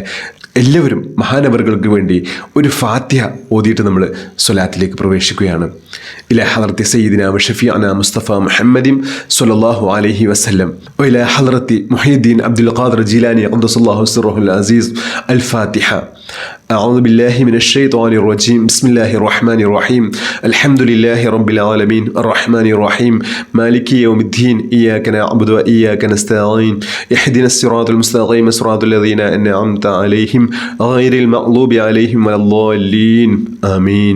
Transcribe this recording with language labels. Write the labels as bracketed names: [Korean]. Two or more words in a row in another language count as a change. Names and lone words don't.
[Malayalam] എല്ലാവരും മഹാനവറുകൾക്ക് വേണ്ടി ഒരു ഫാത്തിഹ ഓതിയിട്ട് നമ്മൾ സ്വലാത്തിലേക്ക് പ്രവേശിക്കുകയാണ്. [Arabic] إلى حضرة سيدنا وشفيعنا مصطفى محمد صلى الله عليه وسلم وإلى حضرة محيي الدين عبد القادر الجيلاني قدس الله سره العزيز. الفاتحة. أعوذ بالله من الشيطان الرجيم. بسم الله الرحمن الرحيم. الحمد لله رب العالمين الرحمن الرحيم مالك يوم الدين إياك نعبد وإياك نستعين اهدنا الصراط المستقيم صراط الذين أنعمت عليهم غير المغضوب عليهم ولا الضالين آمين.